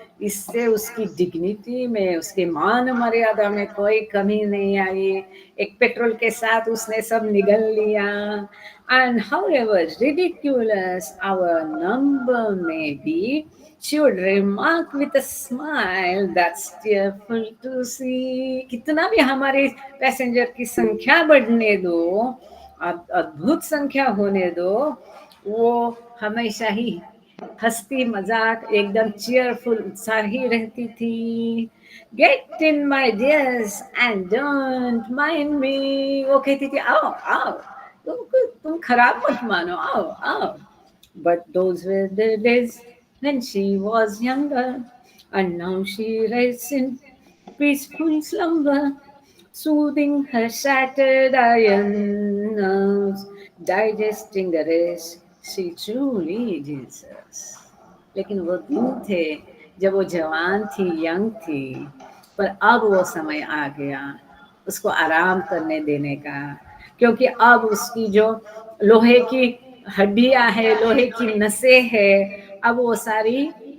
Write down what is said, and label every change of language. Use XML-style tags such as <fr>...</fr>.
<hi>इससे उसकी डिग्निटी में, उसके मान मर्यादा में कोई कमी नहीं आई. एक पेट्रोल के साथ उसने सब निगल लिया.</hi> <en>And however ridiculous our number may be, she would remark with a smile that's tearful to see.</en> <hi>कितना भी हमारे पैसेंजर की संख्या बढ़ने दो, अद्भुत संख्या होने दो, वो हमेशा ही हंसती मजाक एकदम चीयरफुल उत्साही रहती थी.</hi> <en>Get in my dears and don't mind me.</en> <hi>वो कहती थी आओ आओ, तुम खराब मत मानो, आओ आओ.</hi> <en>But those were the days when she was younger, and now she rests in peaceful slumber, soothing her shattered iron nerves, digesting the rest she truly deserves.</en> <hi>लेकिन वो दिन थे जब वो जवान थी, यंग थी, पर अब वो समय आ गया उसको आराम करने देने का, क्योंकि अब उसकी जो लोहे की हड्डियां है, लोहे की नसें है, अब वो सारी</hi>